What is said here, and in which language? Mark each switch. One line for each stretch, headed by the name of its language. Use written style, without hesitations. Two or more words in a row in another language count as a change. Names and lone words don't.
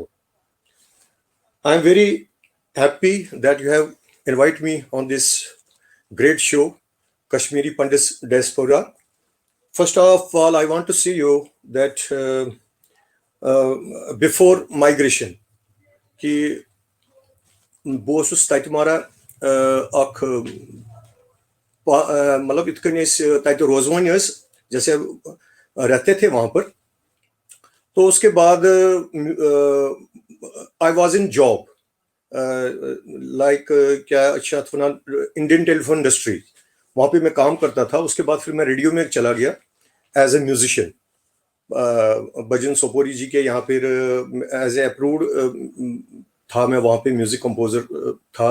English: I am very happy that you have invited me on this great show, Kashmiri Pandits Diaspora. First of all, I want to see you that before migration,
Kashmiri: कि बो ओसुस तत मारा अख मतलब इत कन तत रोजवान
Hindi: जैसे रहते थे वहां पर. तो उसके बाद
English: I was in job
Hindi: लाइक
Kashmiri: क्या अच्छा वनान
Hindi: इंडियन टेलीफोन इंडस्ट्री, वहाँ पे मैं काम करता था. उसके बाद फिर मैं रेडियो में चला गया
English: as a musician.
Hindi: भजन सोपोरी जी के यहाँ पर
English: as a approved
Hindi: था, मैं वहाँ पे
English: music composer
Hindi: था.